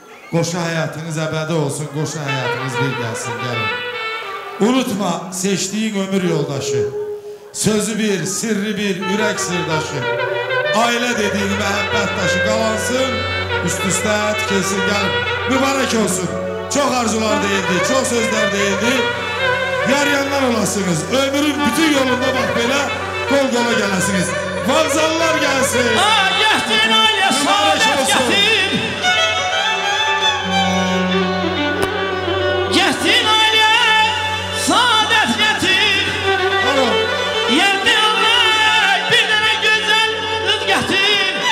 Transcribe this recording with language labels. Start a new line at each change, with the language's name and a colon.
Azerbaijani: Qoşa hayatınız əbədi olsun, qoşa hayatınız bir gəlsin gəlin. Unutma seçtiğin ömür yoldaşı, sözü bir, sirri bir, ürək sırdaşı. Aile dediğin məhəbbət daşı qalansın, üst-üstə tikilsin gəlin. Mübarek olsun.
Turkish: Çok arzular değildi, çok sözler değildi. Yar-yanlar olasınız. Ömrün bütün yolunda bak böyle kol kola gelesiniz. Vazallar gelsin.
Azerbaijani: Gətir ailə saadet gətir. Gətir ailə saadet gətir. Yerdə olay bir dənə gözəl qız gətir.